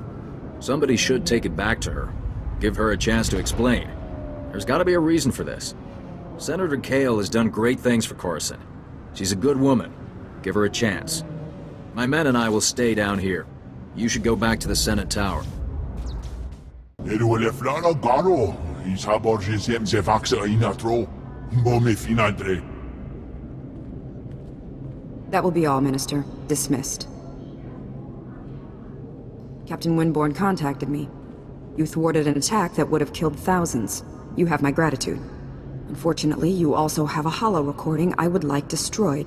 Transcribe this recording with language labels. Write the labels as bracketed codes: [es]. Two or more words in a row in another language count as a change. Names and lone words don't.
[en] Somebody should take it back to her. Give her a chance to explain. There's gotta be a reason for this. Senator Kale has done great things for Coruscant. She's a good woman. Give her a chance. My men and I will stay down here. You should go back to the Senate Tower. Ele o le flana garo. I saborze ziem ze vaksa inatro. Mbome finadre. That will be all, Minister. Dismissed. Captain Winborn contacted me. You thwarted an attack that would have killed thousands. You have my gratitude. Unfortunately, you also have a holo recording I would like destroyed.